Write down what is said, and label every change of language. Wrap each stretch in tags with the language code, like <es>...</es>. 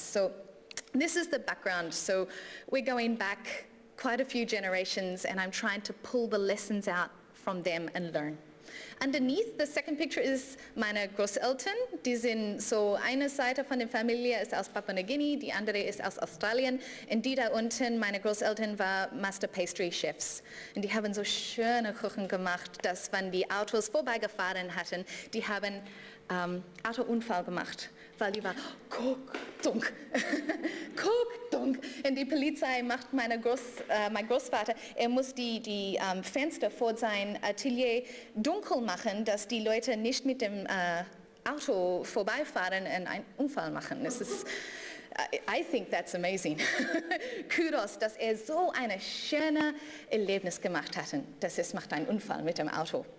<en>So this is the background. So we're going back quite a few generations and I'm trying to pull the lessons out from them and learn. Underneath, the second picture is</en> <de>meine Großeltern. Die sind so, eine Seite von der Familie ist aus Papua-Neuguinea, die andere ist aus Australien. Und die da unten, meine Großeltern, waren Master Pastry Chefs. Und die haben so schöne Kuchen gemacht, dass wenn die Autos vorbeigefahren hatten, die haben Autounfall gemacht, weil die war guckdunk. Und die Polizei macht mein Großvater, er muss die Fenster vor sein Atelier dunkel machen, dass die Leute nicht mit dem Auto vorbeifahren und einen Unfall machen. Es ist,</de> <en>I think that's amazing.</en> <de>Kudos, dass er so ein schönes Erlebnis gemacht hat, dass es macht einen Unfall mit dem Auto.</de>